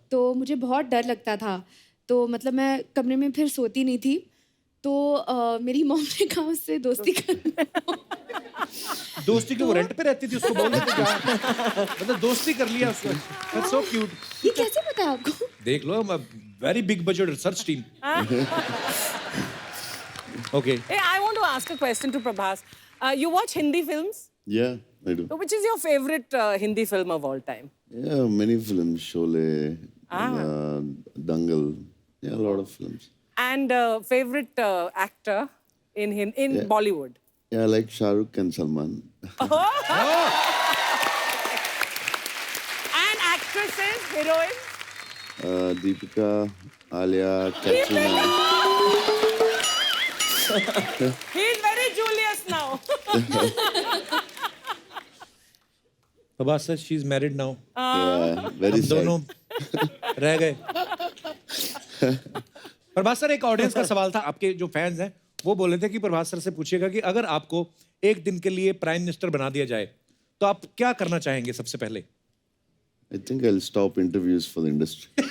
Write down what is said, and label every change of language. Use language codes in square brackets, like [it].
[hi] तो मुझे बहुत डर लगता था, तो मतलब मैं कमरे में फिर सोती नहीं थी, तो मेरी मॉम ने कहा उससे दोस्ती कर। दोस्ती क्यों? रेंट पे रहती थी, उसको बोल देते क्या? मतलब दोस्ती कर लिया उसको। [en] That's so cute. [hi] ये कैसे पता है आपको? देख लो, [en] Very big budget research team. Okay. Hey, I want to ask a question to Prabhas. You watch Hindi films? Yeah, I do. So which is your favorite Hindi film of all time? Yeah, many films, Sholay, Dangal. Yeah, a lot of films. And favorite actor in Bollywood? Yeah, I like Shah Rukh and Salman. And actresses, heroines? Deepika, Alia, Katrina. He's very Julius now. Prabhas sir, she is married now. Yeah, very sad. [hi] दोनों रह गए। Prabhas sir, एक audience का सवाल था, आपके जो fans हैं वो बोले थे कि प्रभास सर से पूछिएगा कि अगर आपको एक दिन के लिए प्राइम मिनिस्टर बना दिया जाए तो आप क्या करना चाहेंगे सबसे पहले? [en] I think I'll stop interviews for the industry.